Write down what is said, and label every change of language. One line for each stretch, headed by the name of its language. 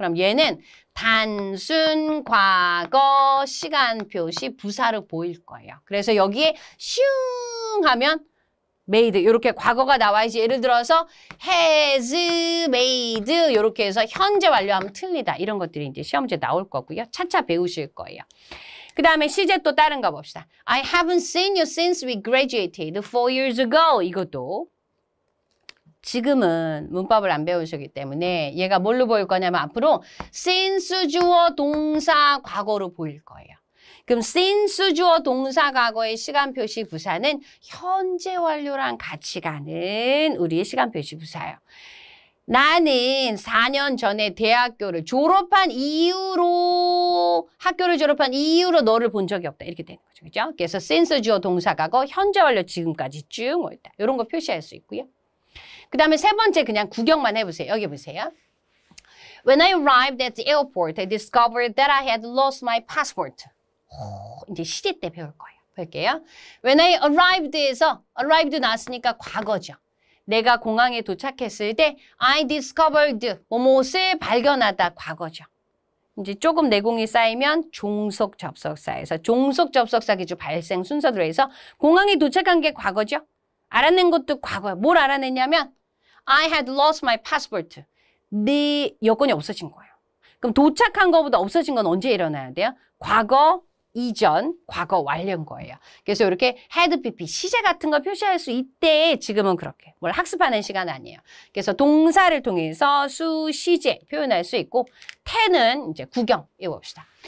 Korean: 그럼 얘는 단순 과거 시간 표시 부사로 보일 거예요. 그래서 여기에 슝 하면 made 이렇게 과거가 나와야지. 예를 들어서 has made 이렇게 해서 현재 완료하면 틀리다. 이런 것들이 이제 시험 문제 나올 거고요. 차차 배우실 거예요. 그 다음에 시제 또 다른 거 봅시다.
English: I haven't seen you since we graduated 4 years ago.
Korean: 이것도 지금은 문법을 안 배우셨기 때문에 얘가 뭘로 보일 거냐면 앞으로 since 주어 동사 과거로 보일 거예요. 그럼 since 주어 동사 과거의 시간 표시 부사는 현재 완료랑 같이 가는 우리의 시간 표시 부사예요. 나는 4년 전에 대학교를 졸업한 이후로 학교를 졸업한 이후로 너를 본 적이 없다. 이렇게 되는 거죠. 그죠? 그래서 since 주어 동사 과거 현재 완료 지금까지 쭉 옳다. 이런 거 표시할 수 있고요. 그 다음에 세 번째 그냥 구경만 해보세요. 여기 보세요.
English: When I arrived at the airport, I discovered that I had lost my passport.
Korean: 이제 시제 때 배울 거예요. 볼게요.
English: When I arrived
Korean: 에서 arrived 나왔으니까 과거죠. 내가 공항에 도착했을 때
English: I discovered
Korean: 무엇을 발견하다 과거죠. 이제 조금 내공이 쌓이면 종속 접속사에서 종속 접속사 기준 발생 순서대로 해서 공항에 도착한 게 과거죠. 알아낸 것도 과거야. 뭘 알아냈냐면
English: I had lost my passport.
Korean: 네 여권이 없어진 거예요. 그럼 도착한 것보다 없어진 건 언제 일어나야 돼요? 과거 이전, 과거 완료인 거예요. 그래서 이렇게 had pp, 시제 같은 거 표시할 수 있대. 지금은 그렇게. 뭘 학습하는 시간 아니에요. 그래서 동사를 통해서 수, 시제 표현할 수 있고 태는 이제 구경 읽어봅시다.